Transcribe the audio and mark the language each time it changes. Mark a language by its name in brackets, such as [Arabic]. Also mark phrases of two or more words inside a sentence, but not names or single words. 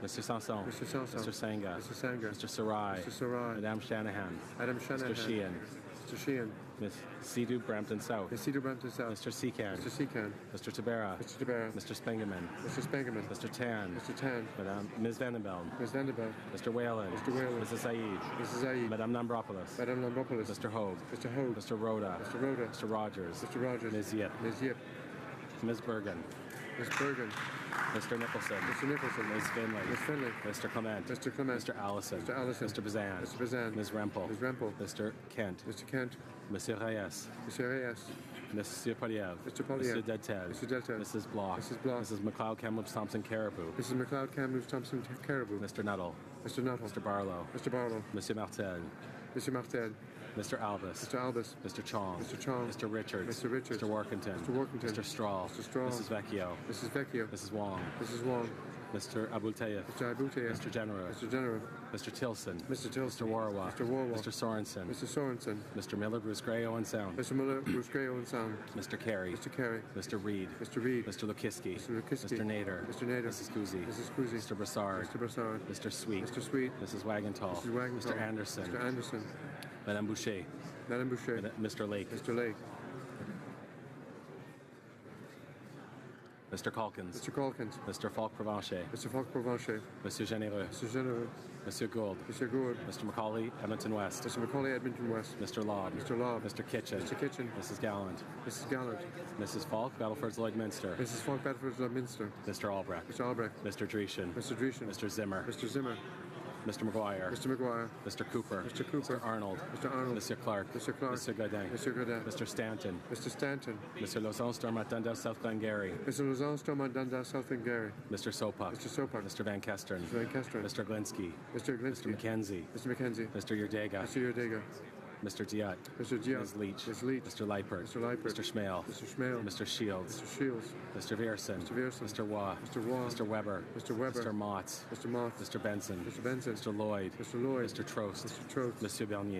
[English] Sanson. Mr. Sanson. Mr. Senga. Mr. Senga. Mr. Sarai. Mr. Sarai. Madame Shanahan. Madam Shanahan. Mr. Sheehan. Mr. Sheehan. Ms. Sidhu Brampton South. Ms. Sidhu Brampton South. Mr. Secan. Mr. Secan. Mr. Tabera. Mr. Tabera. Mr. Spengeman. Mr. Spengeman. Mr. Tan. Mr. Tan. Ms. Vandenbelm. Ms. Vandenbelm. Mr. Whalen. Mr. Whalen. Mrs. Saeed. Mrs. Saeed. Madame Lambropoulos. Madame Lambropoulos. Mr. Hogue. Mr. Hogue. Mr. Rhoda. Mr. Rhoda. Mr. Rogers. Mr. Rogers. Ms. Yip. Ms. Yip. Ms. Bergen. Ms. Bergen. Mr. Nicholson. Mr. Nicholson. Ms. Finley. Ms. Finley. Mr. Clement. Mr. Clement. Mr. Allison. Mr. Allison. Mr. Bazan. Mr. Bazan. Ms. Rempel. Ms. Rempel. Mr. Kent. Mr. Kent. Monsieur Reyes. Monsieur Reyes. Monsieur Poliev. Mr. Poliev. Mr. Deltel. Mr. Deltel. Mrs. Block. Mrs. Block. Mrs. McLeod Kamloops Thompson Caribou. Mrs. McLeod Kamloops Thompson Caribou. Mr. Nuttall. Mr. Nuttall. Mr. Barlow. Mr. Barlow. Monsieur Martel. Mr. Martel. Mr. Albus. Mr. Albus. Mr. Chong. Mr. Chong. Mr. Richards. Mr. Richards. Mr. Workington. Mr. Workington. Mr. Straw. Mr. Straw. Mrs. Vecchio. Mrs. Vecchio. Mrs. Wong. Mrs. Wong. Mr. Abultayev. Mr. Abultayev. Mr. General. Mr. General. Mr. Tilson. Mr. Tilson. Mr. Warwa. Mr. Warwa. Mr. Sorensen. Mr. Sorensen. Mr. Miller, Bruce Gray, Owen Sound. Mr. Miller, Bruce Gray, Owen Sound. Mr. Carey. Mr. Carey. Mr. Reed. Mr. Reed. Mr. Lukiski. Mr. Lukiski. Mr. Nader. Mr. Nader. Mrs. Kuzi. Mrs. Kuzi. Mr. Brassard. Mr. Brassard. Mr. Sweet. Mr. Sweet. Mrs. Wagenthal. Mrs. Wagenthal. Mr. Anderson. Mr. Anderson. Madame Boucher. Madame Boucher. Mr. Lake. Mr. Lake. Mr. Calkins. Mr. Calkins. Mr. Falk Provencher. Mr. Falk Provencher. Monsieur Généreux. Mr. Généreux. Monsieur Gould. Mr. Gould. Mr. Macaulay, Edmonton West. Mr. Macaulay, Edmonton West. Mr. Lobb. Mr. Lobb. Mr. Kitchen. Mr. Kitchen. Mrs. Gallant. Mrs. Gallant. Mrs. Falk, Battleford's Lloydminster. Mrs. Falk, Battleford's Lloydminster. Mr. Albrecht. Mr. Albrecht. Mr. Dreeshen. Mr. Dreeshen. Mr. Zimmer. Mr. Zimmer. Mr. McGuire. Mr. McGuire. Mr. Cooper. Mr. Cooper. Mr. Arnold. Mr. Arnold. Mr. Clark. Mr. Clark. Mr. Godin. Mr. Godin. Mr. Stanton. Mr. Stanton. Mr. Lausanne, Stormont, Dundas, South Glengarry. Mr. Lausanne, Stormont, Dundas, South Glengarry. Mr. Sopak. Mr. Sopak. Mr. Van Kesteren. Mr. Van Kesteren. Mr. Glinsky. Mr. Glinsky. Mr. McKenzie. Mr. McKenzie. Mr. Yerdega. Mr. Yerdega. Mr. Diot. Mr. Diot. Ms. Leach. Ms. Leach. Mr. Leipert. Mr. Leipert. Mr. Schmale. Mr. Schmale. Mr. Shields. Mr. Shields. Mr. Vierson. Mr. Vierson. Mr. Waugh. Mr. Waugh. Mr. Weber. Mr. Weber. Mr. Motts. Mr. Mott. Mr. Benson. Mr. Benson. Mr. Lloyd. Mr. Lloyd. Mr. Trost. Mr. Trost. Monsieur Bernier.